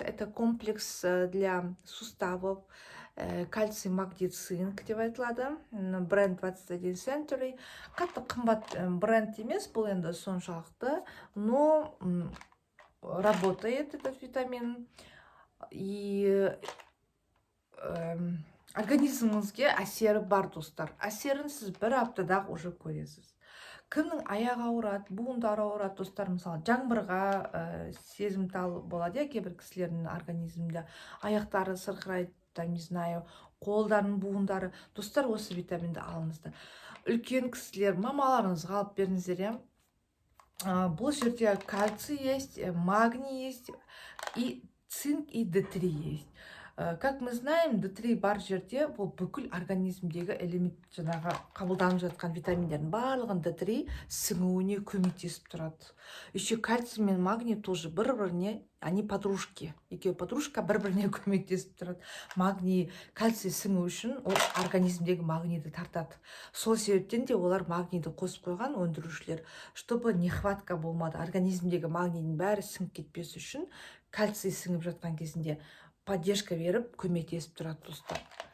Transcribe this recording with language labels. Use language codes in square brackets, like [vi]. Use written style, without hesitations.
[ru] Это комплекс для суставов, кальций, магний, цинк [kk] деп айтылады. Бренд 21 Century. Қатты қымбат бренд емес, бұл енді соншалықты, [ru] но работает этот витамин. И [kk] организміңізге әсері бар достар. Әсерін сіз бір аптада [ru] уже [kk] көресіз. Кімнің аяғы ауырады, буындары ауырады достар, мысалы жаңбырға сезімтал болады, кейбір кісілердің организмінде аяқтары сырқырайды, [ru] там не знаю, [kk] қолдарының буындары. Достар, осы витаминді алыңыздар. Үлкен кісілер, мамаларыңызға алып беріңіздер. Бұл жерде кальций [ru] есть, [kk] магний есть, [ru] и цинк, и [kk] D3 есть. [ru] Как мы знаем, [kk] D3 бар жерде бұл бүкіл организмдегі элемент жаңағы қабылданып жатқан витаминдердің барлығын D3 сіңуіне көмектесіп тұрады. [ru] Еще кальций [kk] мен [ru] магний тоже [kk] бір-біріне, [ru] они подружки. [kk] Екеуі [ru] подружка [kk] бір-біріне көмектесіп тұрады. Магний, кальций сіңу үшін ол организмдегі магнийді тартады. Сол себептен де олар магнийді қосып қойған өндірушілер, [ru] чтобы нехватка [kk] болмады. Организмдегі магнийдің бәрі сіңіп кетпес үшін кальций сіңіп жатқан кезінде [ru] поддержка [kk] беріп көмектесіп тұрады достар.